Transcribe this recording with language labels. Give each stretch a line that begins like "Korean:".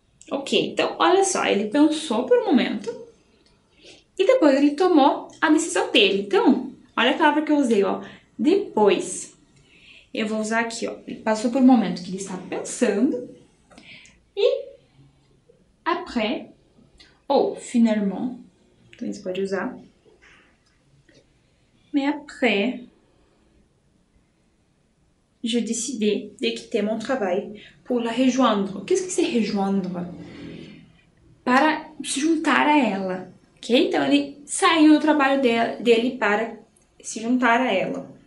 Portuguese: Ok, então olha só, ele pensou por um momento e depois ele tomou a decisão dele. Então, olha a palavra que eu usei, ó. Depois. Eu vou usar aqui, ó. Ele passou por um momento que ele estava pensando e après, ou finalement, também você pode usar.
French: Mais après, j'ai décidé de quitter mon travail pour la rejoindre. Qu'est-ce que c'est rejoindre?
Portuguese: Para se juntar a ela, ok? Então, ele saiu do trabalho dele para se juntar a ela.